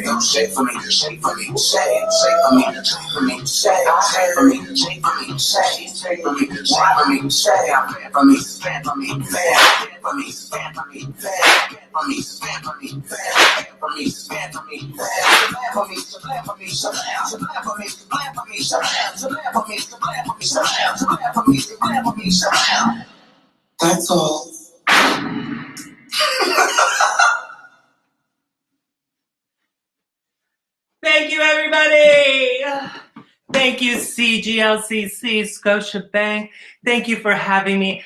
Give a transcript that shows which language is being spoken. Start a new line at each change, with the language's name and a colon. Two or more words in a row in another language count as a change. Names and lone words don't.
English: Shade for me, shade for me, shade for me, shade for me, shade for me, shade for me, shade for me, shade for me, shade for me, fan for me, fan for me, fan for me, fan for me, fan for me, fan for me, fan for me, fan for me, fan for me, fan for me, fan for me, fan for me, fan for me, fan for me, fan for me, fan for me, fan for me. That's all. Thank you, everybody. Thank you, CGLCC, Scotiabank. Thank you for having me.